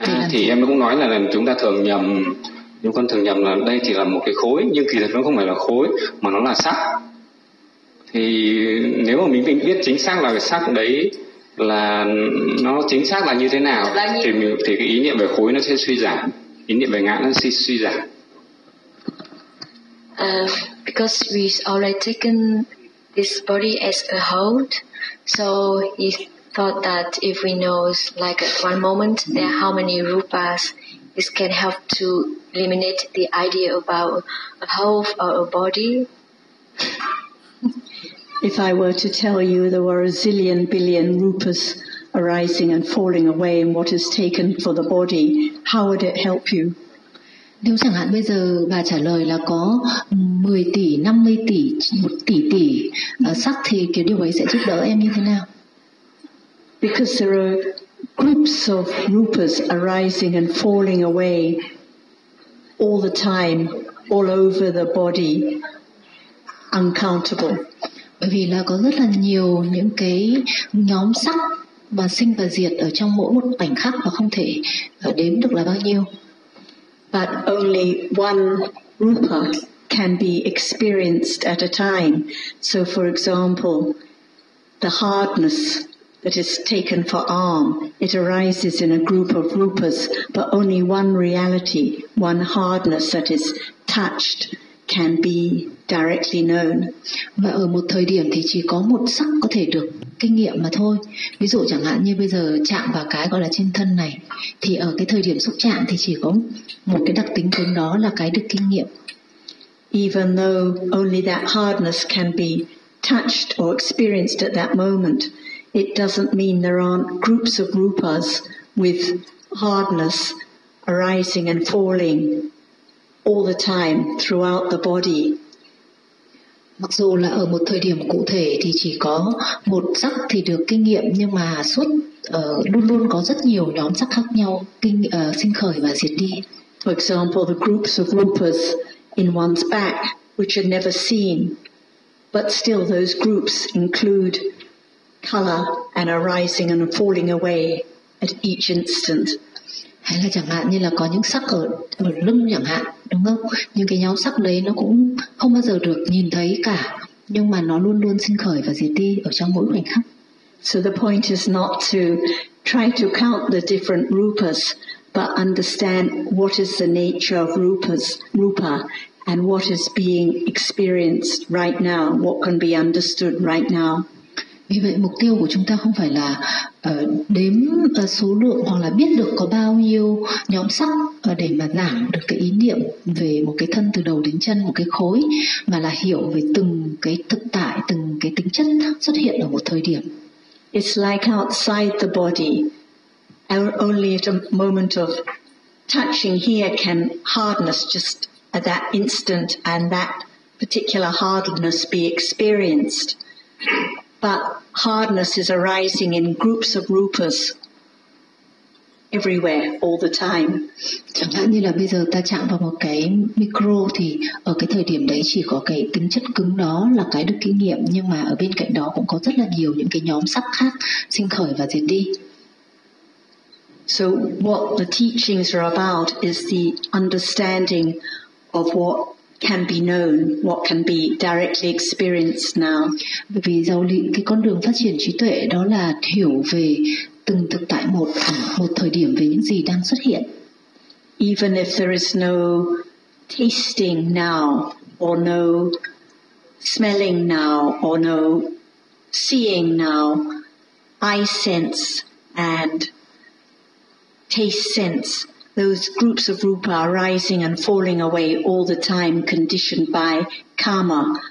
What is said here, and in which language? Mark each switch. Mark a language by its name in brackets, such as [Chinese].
[Vietnamese] Thì em cũng nói là chúng ta thường nhầm, chúng con thường nhầm là đây thì là một cái khối, nhưng kỳ thực nó không phải là khối mà nó là sắc. Thì nếu mà mình biết chính xác là cái sắc đấy là nó chính xác là như thế nào thì cái ý niệm về khối nó sẽ suy giảm, ý niệm về ngã nó sẽ suy giảm. [English] Because we already taken this body as a whole, so he thought that if we know like at one moment there how many rupas, this can help to eliminate the idea about a whole or a body. If I were to tell you there were a zillion billion rupas arising and falling away in what is taken for the body, how would it help you? [Vietnamese] Nếu chẳng hạn bây giờ bà trả lời là có 10 tỷ, 50 tỷ, 1 tỷ tỷ sắc thì cái điều ấy sẽ giúp đỡ em như thế nào? [English] Because there are groups of rupas arising and falling away all the time, all over the body, uncountable. [Vietnamese] Bởi vì là có rất là nhiều những cái nhóm sắc mà sinh và diệt ở trong mỗi một khoảnh khắc và không thể đếm được là bao nhiêu. [English] But only one rupa can be experienced at a time. So for example, the hardness that is taken for arm, it arises in a group of rupas, but only one reality, one hardness that is touched can be directly known. [Vietnamese] Và ở một thời điểm thì chỉ có một sắc có thể được kinh nghiệm mà thôi. Ví dụ chẳng hạn như bây giờ chạm vào cái gọi là trên thân này, thì ở cái thời điểm xúc chạm thì chỉ có một cái đặc tính của nó là cái được kinh nghiệm. [English] Even though only that hardness can be touched or experienced at that moment, it doesn't mean there aren't groups of rupas with hardness arising and falling all the time throughout the body. [Vietnamese] Mặc dù là ở một thời điểm cụ thể thì chỉ có một sắc thì được kinh nghiệm, nhưng mà suốt luôn luôn có rất nhiều nhóm sắc khác nhau kinh sinh khởi và diệt đi. [English] For example, the groups of rupas in one's back which are never seen, but still those groups include color and arising and falling away at each instant. [Vietnamese] Hay là chẳng hạn như là có những sắc ở lưng chẳng hạn, đúng không? Nhưng cái nhóm sắc đấy nó cũng không bao giờ được nhìn thấy cả, nhưng mà nó luôn luôn sinh khởi và diệt đi ở trong mỗi khoảnh khắc. [English] So the point is not to try to count the different rupas, but understand what is the nature of rupas, rupa, and what is being experienced right now, what can be understood right now. [Vietnamese] Vì vậy mục tiêu của chúng ta không phải là đếm số lượng hoặc là biết được có bao nhiêu nhóm sắc để mà giảm được cái ý niệm về một cái thân từ đầu đến chân, một cái khối, mà là hiểu về từng cái thực tại, từng cái tính chất xuất hiện ở một thời điểm. [English] It's like outside the body, only at a moment of touching here can hardness just at that instant and that particular hardness be experienced. But hardness is arising in groups of rupas everywhere, all the time. [Vietnamese] Chẳng hạn như là bây giờ ta chạm vào một cái micro thì ở cái thời điểm đấy chỉ có cái tính chất cứng đó là cái được kinh nghiệm, nhưng mà ở bên cạnh đó cũng có rất là nhiều những cái nhóm sắc khác sinh khởi và diệt đi. [English] So what the teachings are about is the understanding of what can be known, what can be directly experienced now. [Vietnamese] Bởi vì giáo lý, cái con đường phát triển trí tuệ đó là hiểu về từng thực tại một, một thời điểm về những gì đang xuất hiện. [English] Even if there is no tasting now, or no smelling now, or no seeing now, eye sense and taste sense, those groups of rupa are rising and falling away all the time, conditioned by karma,